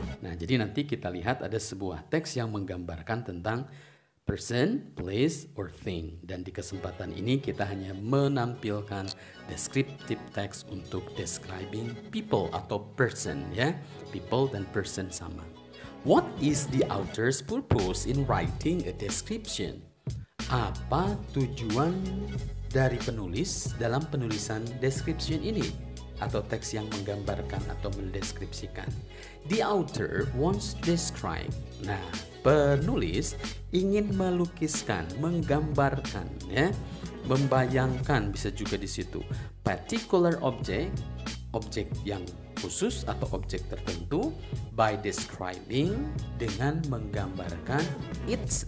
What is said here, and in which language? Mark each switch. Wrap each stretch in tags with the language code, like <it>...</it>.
<id>Nah, jadi nanti kita lihat ada sebuah teks yang menggambarkan tentang</id> <en>person, place, or thing.</en> <id>Dan di kesempatan ini kita hanya menampilkan descriptive text untuk</id> <en>describing people</en> <id>atau person, ya. People dan person sama.</id> <en>What is the author's purpose in writing a description?</en> <id>Apa tujuan dari penulis dalam penulisan description ini? Atau teks yang menggambarkan atau mendeskripsikan.</id> <en>The author wants to describe.</en> <id>Nah, penulis ingin melukiskan, menggambarkan, ya, membayangkan, bisa juga di situ.</id> <en>Particular object,</en> <id>objek yang khusus atau objek tertentu,</id> <en>by describing,</en> <id>dengan menggambarkan its.</id>